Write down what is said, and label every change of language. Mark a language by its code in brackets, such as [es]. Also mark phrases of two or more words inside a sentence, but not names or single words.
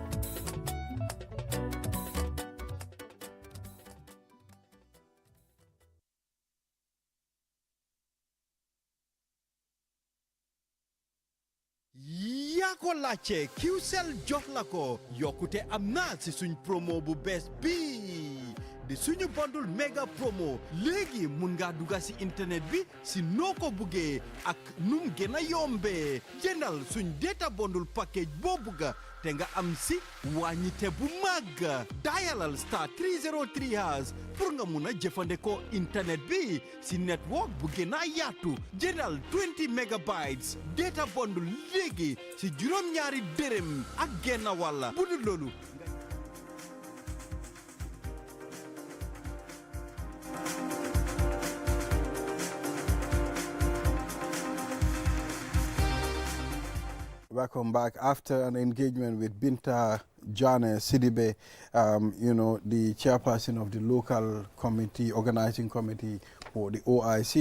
[wo] ko laajte QCell jox la ko yokkute am na ci suñ promo bu bees bi di suñu [en] bundle mega promo [wo] léegi mun nga dugga ci internet bi ci noo ko buggee ak num gën a yombee jëndal suñ [en] data bundle package [wo] boo bugga te nga am ci wàññite bu mag dialal star 303# pour nga mun a jëfandikoo internet bi ci network bu gën a yaatu jëndal [en] 20 megabytes data bundle [wo] léegi ci juróom-ñaari dërëm ak genn wàlla bu dul loolu [en] Welcome back. After an engagement with Binta Jane Sidibe, the chairperson of the local committee, organizing committee for the OIC.